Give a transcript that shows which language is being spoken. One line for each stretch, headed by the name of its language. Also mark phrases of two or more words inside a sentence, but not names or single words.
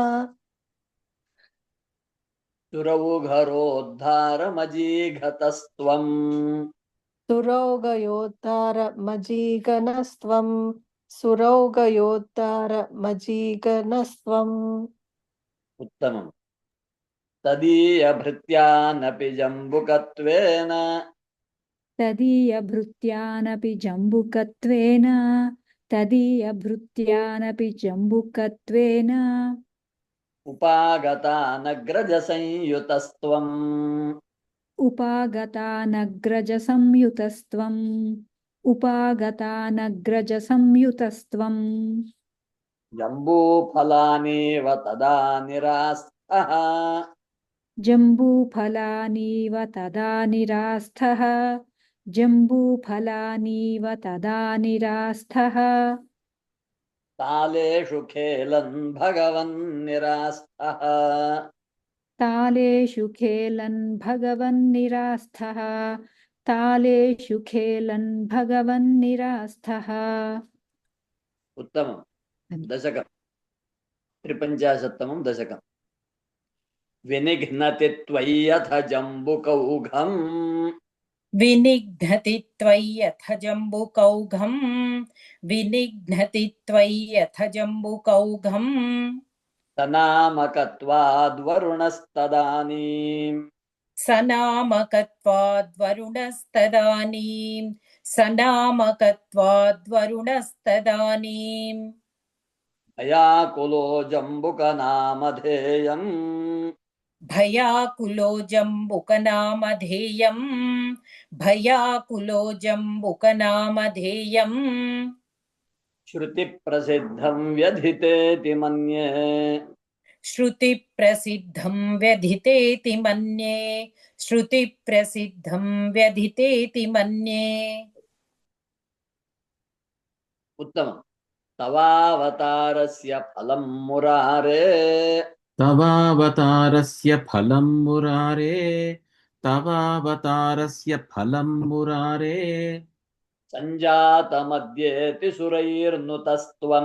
Sanskrit: సురౌఘరోద్ధారమజీఘతస్త్వం సురౌగయోద్ధారమజీగణస్త్వం, సురౌగయోద్ధారమజీగణస్త్వం. ఉత్తమం. తదీయభృత్యానపి జంబుకత్వేన तदीयभृत्यानपि जम्बुकत्वेन, तदीयभृत्यानपि जम्बुकत्वेन ఉపాగతానగ్రజసంయుతస్త్వం उपागतानग्रजसंयुतस्त्वम्, उपागतानग्रजसंयुतस्त्वम्. జంబూఫలానేవ తదా నిరాస్తః जम्बूफलानीव तदा निरास्थः, जम्बूफलानीव तदा निरास्थः. తాళేషు ఖేలన్ భగవన్ నిరాస్తః तालेषु खेलन् भगवन्निरास्थः, तालेषु खेलन् भगवन्निरास्थः. ఉత్తమం. దశకం. 53 దశకం. వినిఘ్నతి త్వయ్యథ జంబుకౌఘం विनिघ्नति त्वय्यथ जम्बुकौघम्, विनिघ्नति त्वय्यथ जम्बुकौघम्. సనామకత్వాద్వరుణస్తదానీం सनामकत्वाद्वरुणस्तदानीं, सनामकत्वाद्वरुणस्तदानीं. భయాకులో జంబుకనామధేయం भयाकुलो जम्बुकनामधेयम्, भयाकुलो जम्बुकनामधेयम्. శృతి ప్రసిద్ధం వ్యధితేతి మన్యే श्रुतिप्रसिद्धं व्यधितेति मन्ये, श्रुतिप्रसिद्धं व्यधितेति मन्ये. ఉత్తమం. తవావతారస్య ఫలం మురారే తవావతారస్య ఫలం మురారే, తవావతారస్య ఫలం మురారే. సంజాతమద్యేతి సురైర్నుతస్త్వం